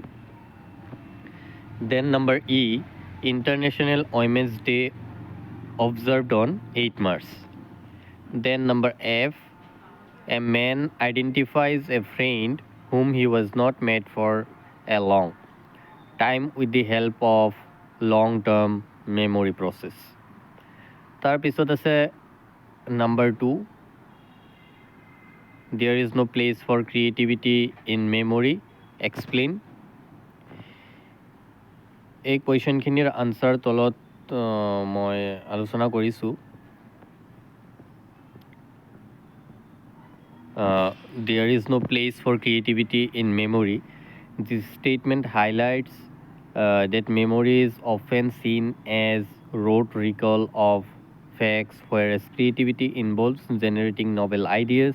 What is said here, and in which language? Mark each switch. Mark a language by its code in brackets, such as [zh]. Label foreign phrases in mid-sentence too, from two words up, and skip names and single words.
[en] Then number E, International Women's Day observed on 8 March. Then number F, a man identifies a friend whom he was not met for a long time with the help of long-term memory process. [as] তাৰ পিছত আছে [en] number 2, there is no place for creativity in memory. Explain. [as] এই কুৱেশ্যনখিনিৰ আনচাৰ তলত মই আলোচনা কৰিছোঁ। [en] There is no place for creativity in memory. This statement highlights that memory is often seen as rote recall of facts, whereas creativity involves generating novel ideas.